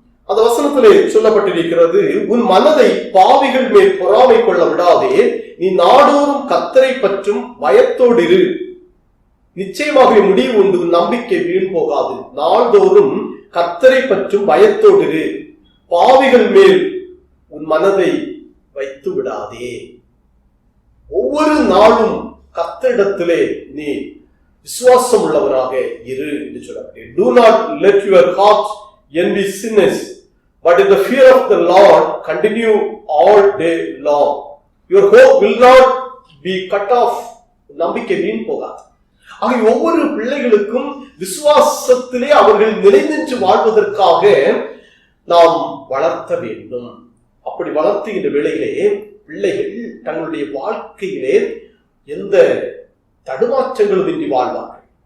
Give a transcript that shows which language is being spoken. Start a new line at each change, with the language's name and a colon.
Tamil: அந்த வசனத்திலே சொல்லப்பட்டிருக்கிறது, உன் மனதை பாவிகள் மேல் பொறாமை கொள்ள விடாதே, நீ நாடோறும் கர்த்தரை பற்றும் பயத்தோடு இரு, நிச்சயமாக முடிவு உண்டு, நம்பிக்கை வீண் போகாது. நாள்தோறும் கர்த்தரை பற்றும் பயத்தோடு இரு, பாவிகள் மேல் உன் மனதை வைத்து விடாதே. ஒவ்வொரு நாளும் கர்த்தரிடத்திலே நீ விசுவாசம் உள்ளவராக இரு என்று சொல்லப்பட்டது.
English: Do not let your heart envy sinners, but in the fear of the Lord continue all day long. Your hope will not be cut off.
Tamil: நம்பிக்கை வீண் போகாது. ஆக ஒவ்வொரு பிள்ளைகளுக்கும் விசுவாசத்திலே அவர்கள் நிலைநின்று வாழ்வதற்காக நாம் வளர்த்த வேண்டும். அப்படி வளர்த்துகின்ற வேளையிலே பிள்ளைகள் தங்களுடைய வாழ்க்கையிலே எந்த தடுமாற்றங்களும் இன்றி வாழ்வார்கள்.